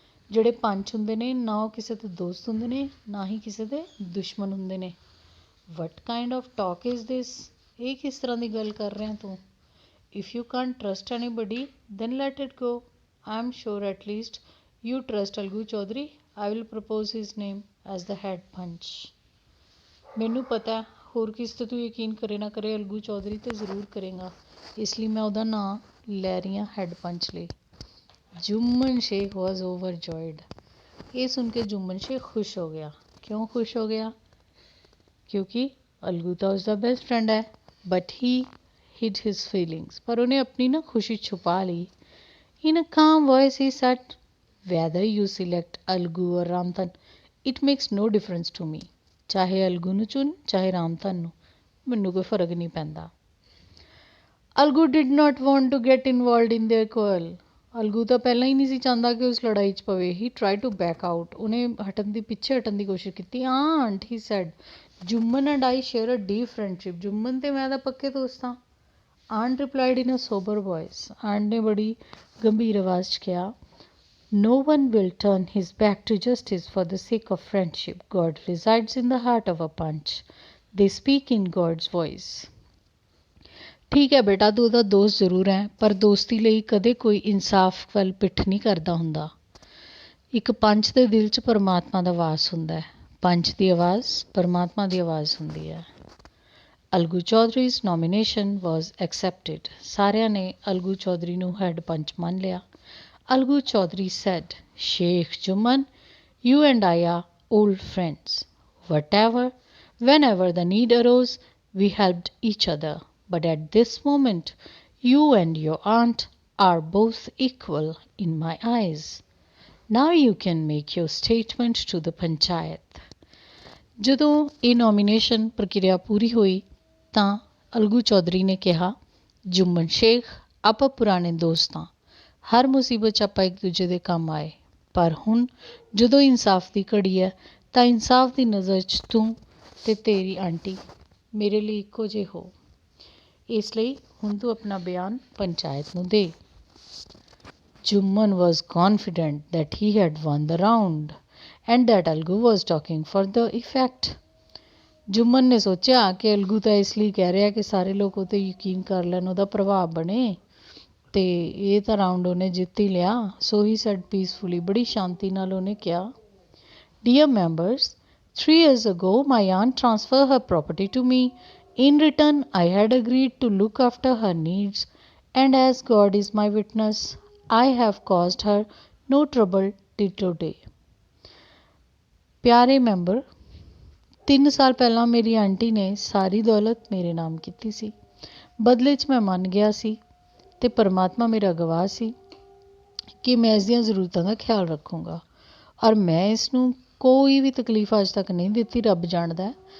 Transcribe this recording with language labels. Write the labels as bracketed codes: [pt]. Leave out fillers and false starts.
[pa] ਜਿਹੜੇ ਪੰਚ ਹੁੰਦੇ ਨੇ ਨਾ ਉਹ ਕਿਸੇ ਦੇ ਦੋਸਤ ਹੁੰਦੇ ਨੇ ਨਾ ਹੀ ਕਿਸੇ ਦੇ ਦੁਸ਼ਮਣ ਹੁੰਦੇ ਨੇ। [en] What kind of talk is this? [pa] ਇਹ ਕਿਸ ਤਰ੍ਹਾਂ ਦੀ ਗੱਲ ਕਰ ਰਿਹਾ ਤੂੰ। [en] If you can't trust anybody, then let it go। I am sure at least you trust Algu Chaudhary। I will propose his name as the head punch। [pa] ਮੈਨੂੰ ਪਤਾ ਹੋਰ ਕਿਸ 'ਤੇ ਤੂੰ ਯਕੀਨ ਕਰੇ ਨਾ ਕਰੇ, ਅਲਗੂ ਚੌਧਰੀ 'ਤੇ ਜ਼ਰੂਰ ਕਰੇਗਾ, ਇਸ ਲਈ ਮੈਂ ਉਹਦਾ ਨਾਂ ਲੈ ਰਹੀ ਹਾਂ ਹੈੱਡ ਪੰਚ ਲਈ। [en] Juman Sheikh was overjoyed. [pa] ਇਹ ਸੁਣ ਕੇ ਜੁਮਨ ਸ਼ੇਖ ਖੁਸ਼ ਹੋ ਗਿਆ। ਕਿਉਂ ਖੁਸ਼ ਹੋ ਗਿਆ? ਕਿਉਂਕਿ ਅਲਗੂ ਤਾਂ ਉਸਦਾ ਬੈਸਟ ਫਰੈਂਡ ਹੈ। [en] But he hid his feelings. [pa] ਪਰ ਉਹਨੇ ਆਪਣੀ ਨਾ ਖੁਸ਼ੀ ਛੁਪਾ ਲਈ। [en] In a calm voice he said, Whether you select Alagu or Ramdhan, it makes no difference to me। [pa] ਚਾਹੇ ਅਲਗੂ ਨੂੰ ਚੁਣ ਚਾਹੇ ਰਾਮਧਨ ਨੂੰ, ਮੈਨੂੰ ਕੋਈ ਫਰਕ ਨਹੀਂ ਪੈਂਦਾ। [en] Alagu did not want to get involved in their quarrel। [pa] ਅਲਗੂ ਤਾਂ ਪਹਿਲਾਂ ਹੀ ਨਹੀਂ ਸੀ ਚਾਹੁੰਦਾ ਕਿ ਉਸ ਲੜਾਈ 'ਚ ਪਵੇ। [en] He tried to back out। [pa] ਉਹਨੇ ਪਿੱਛੇ ਹਟਣ ਦੀ ਕੋਸ਼ਿਸ਼ ਕੀਤੀ। [en] Aunt, he said, Jumman and I share a deep friendship। [pa] ਜੁਮਨ ਤੇ ਮੈਂ ਤਾਂ ਪੱਕੇ ਦੋਸਤ ਹਾਂ। [en] Aunt replied in a sober voice। Aunt [pa] ਨੇ ਬੜੀ ਗੰਭੀਰ ਆਵਾਜ਼ 'ਚ ਕਿਹਾ, [en] No one will turn his back to justice for the sake of friendship। God resides in the heart of a punch। They speak in God's voice। [pa] ਠੀਕ ਹੈ ਬੇਟਾ, ਤੂੰ ਉਹਦਾ ਦੋਸਤ ਜ਼ਰੂਰ ਹੈ, ਪਰ ਦੋਸਤੀ ਲਈ ਕਦੇ ਕੋਈ ਇਨਸਾਫ ਵੱਲ ਪਿੱਠ ਨਹੀਂ ਕਰਦਾ ਹੁੰਦਾ। ਇੱਕ ਪੰਚ ਦੇ ਦਿਲ 'ਚ ਪਰਮਾਤਮਾ ਦਾ ਵਾਸ ਹੁੰਦਾ ਹੈ। ਪੰਚ ਦੀ ਆਵਾਜ਼ ਪਰਮਾਤਮਾ ਦੀ ਆਵਾਜ਼ ਹੁੰਦੀ ਹੈ। ਅਲਗੂ Chaudhary [en] 's nomination was accepted. [pa] ਸਾਰਿਆਂ ਨੇ ਅਲਗੂ ਚੌਧਰੀ ਨੂੰ ਹੈੱਡ ਪੰਚ ਮੰਨ ਲਿਆ। [en] Alagu Chaudhary said, Sheikh Juman, you and I are old friends. Whenever the need arose, we helped each other. But at this moment, you and your aunt are both equal in my eyes. Now you can make your statement to the panchayat. [pa] ਜਦੋਂ ਇਹ nomination ਪ੍ਰਕਿਰਿਆ ਪੂਰੀ ਹੋਈ ਤਾਂ ਅਲਗੂ ਚੌਧਰੀ ਨੇ ਕਿਹਾ, ਜੁਮਨ ਸ਼ੇਖ, ਆਪਾਂ ਪੁਰਾਣੇ ਦੋਸਤ ਹਾਂ, ਹਰ ਮੁਸੀਬਤ 'ਚ ਆਪਾਂ ਇੱਕ ਦੂਜੇ ਦੇ ਕੰਮ ਆਏ, ਪਰ ਹੁਣ ਜਦੋਂ ਇਨਸਾਫ ਦੀ ਘੜੀ ਹੈ ਤਾਂ ਇਨਸਾਫ ਦੀ ਨਜ਼ਰ 'ਚ ਤੂੰ ਅਤੇ ਤੇਰੀ ਆਂਟੀ ਮੇਰੇ ਲਈ ਇੱਕੋ ਜਿਹੇ ਹੋ, ਇਸ ਲਈ ਹੁਣ ਤੂੰ ਆਪਣਾ ਬਿਆਨ ਪੰਚਾਇਤ ਨੂੰ ਦੇ। [en] Juman was confident that he had won the round and that Algu was talking for the effect. [pa] ਜੁਮਨ ਨੇ ਸੋਚਿਆ ਕਿ ਅਲਗੂ ਤਾਂ ਇਸ ਲਈ ਕਹਿ ਰਿਹਾ ਕਿ ਸਾਰੇ ਲੋਕ ਉਹ 'ਤੇ ਯਕੀਨ ਕਰ ਲੈਣ, ਉਹਦਾ ਪ੍ਰਭਾਵ ਬਣੇ, ਅਤੇ ਇਹ ਤਾਂ ਰਾਊਂਡ ਉਹਨੇ ਜਿੱਤ ਹੀ ਲਿਆ। [en] so he said peacefully, [pa] ਬੜੀ ਸ਼ਾਂਤੀ ਨਾਲ ਉਹਨੇ ਕਿਹਾ, [en] Dear members, 3 years ago my aunt transferred her property to me. In return, I had agreed to look after her needs, and as God is my witness, I have caused her no trouble till today. [pa] ਪਿਆਰੇ member, 3 ਸਾਲ ਪਹਿਲਾਂ ਮੇਰੀ aunty ਨੇ ਸਾਰੀ ਦੌਲਤ ਮੇਰੇ ਨਾਮ ਕੀਤੀ ਸੀ। ਬਦਲੇ 'ਚ ਮੈਂ ਮੰਨ ਗਿਆ ਸੀ ਅਤੇ ਪਰਮਾਤਮਾ ਮੇਰਾ ਗਵਾਹ ਸੀ ਕਿ ਮੈਂ ਇਸ ਦੀਆਂ ਜ਼ਰੂਰਤਾਂ ਦਾ ਖਿਆਲ ਰੱਖੂੰਗਾ, ਔਰ ਮੈਂ ਇਸ ਨੂੰ ਕੋਈ ਵੀ ਤਕਲੀਫ ਅੱਜ ਤੱਕ ਨਹੀਂ ਦਿੱਤੀ, ਰੱਬ ਜਾਣਦਾ।